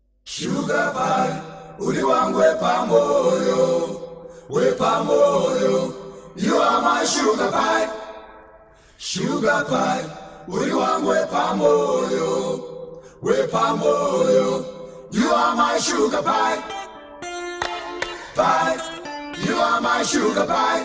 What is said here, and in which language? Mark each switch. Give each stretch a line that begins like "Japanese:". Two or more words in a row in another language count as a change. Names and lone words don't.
English: Sugar pie,
Shona: uri wangu wepa moyo,
English: you are my sugar pie. Sugar pie,
Shona: uri wangu wepa moyo,
English: you are my sugar pie. Pie, you are my sugar pie.